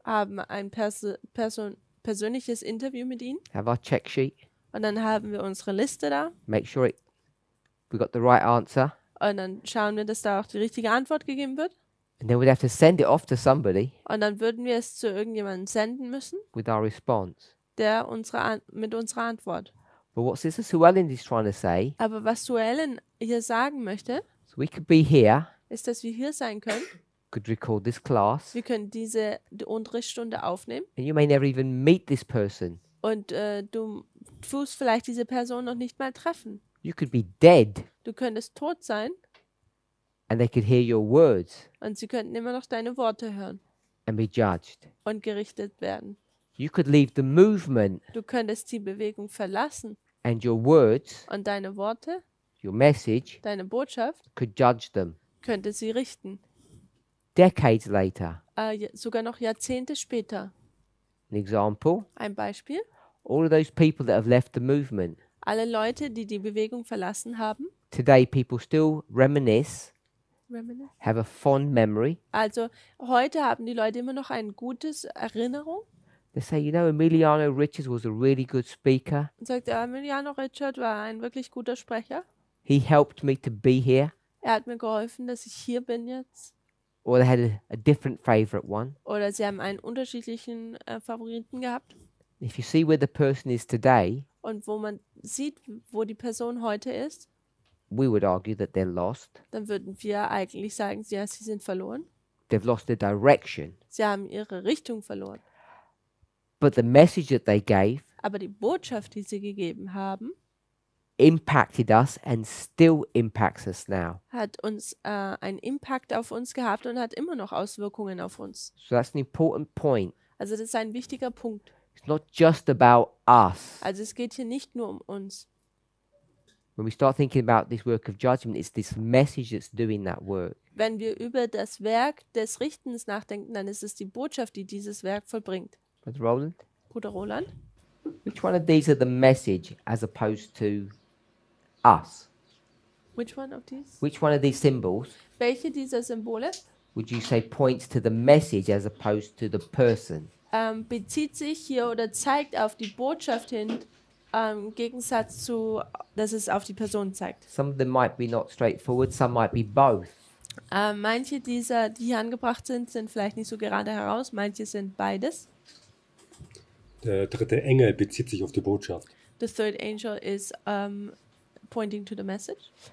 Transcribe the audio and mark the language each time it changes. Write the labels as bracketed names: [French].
[German] haben ein persönliches Interview mit ihnen [English] have our check sheet, [German] und dann haben wir unsere Liste da [English] make sure we got the right answer, [German] und dann schauen wir, dass da auch die richtige Antwort gegeben wird [English] and then we'd have to send it off to somebody [German] und dann würden wir es zu irgendjemandem senden müssen, [English] with our response. [German] der mit unserer Antwort. [English] But what Sister Suellen is trying to say, [German] Aber was Suellen hier sagen möchte, [English] so we could be here, [German] ist, dass wir hier sein können. [English] could record this class, [German] Wir können die Unterrichtsstunde aufnehmen [English] and you may never even meet this person. [German] und du tust vielleicht diese Person noch nicht mal treffen. [English] You could be dead, [German] Du könntest tot sein [English] and they could hear your words [German] und sie könnten immer noch deine Worte hören [English] and be judged. [German] und gerichtet werden. [English] You could leave the movement, [German] Du könntest die Bewegung verlassen [English] and your words, [German] und deine Worte, [English] your message, [German] deine Botschaft, [English] could judge them. [German] könnte sie richten. [English] Decades later, [German] Sogar noch Jahrzehnte später. [English] an example, [German] Ein Beispiel. [English] all of those people that have left the movement, [German] Alle Leute, die die Bewegung verlassen haben, [English] today people still reminisce, have a fond memory. [German] also heute haben die Leute immer noch eine gute Erinnerung. [English] They say, you know, Emiliano Richards was a really good speaker. [German] Und sagt, Emiliano Richard war ein wirklich guter Sprecher. [English] He helped me to be here. [German] Er hat mir geholfen, dass ich hier bin jetzt. [English] Or they had a different favorite one. [German] Oder sie haben einen unterschiedlichen Favoriten gehabt. [English] If you see where the person is today, [German] Und wo man sieht, wo die Person heute ist, [English] we would argue that they're lost. [German] dann würden wir eigentlich sagen, ja, sie sind verloren. [English] They've lost their direction. [German] Sie haben ihre Richtung verloren. [English] But the message that they gave [German] Aber die Botschaft, die sie gegeben haben, [English] impacted us and still impacts us now. [German] hat uns einen Impact auf uns gehabt und hat immer noch Auswirkungen auf uns. [English] So that's an important point. [German] Also das ist ein wichtiger Punkt. [English] It's not just about us. [German] Also es geht hier nicht nur um uns. [English] When we start thinking about this work of judgment, it's this message that's doing that work. [German] Wenn wir über das Werk des Richtens nachdenken, dann ist es die Botschaft, die dieses Werk vollbringt. [English] Brother Roland, [German] Bruder Roland, [English] which one of these are the message as opposed to us? which one of these? Which one of these symbols [German] Welche dieser Symbole [English] would you say points to the message as opposed to the person? [German] bezieht sich hier oder zeigt auf die Botschaft hin, im Gegensatz zu, dass es auf die Person zeigt. [English] Some of them might be not straightforward, some might be both. [German] Manche dieser, die hier angebracht sind, sind vielleicht nicht so gerade heraus, manche sind beides. Der dritte Engel bezieht sich auf die Botschaft. [English] The third angel is pointing to the message.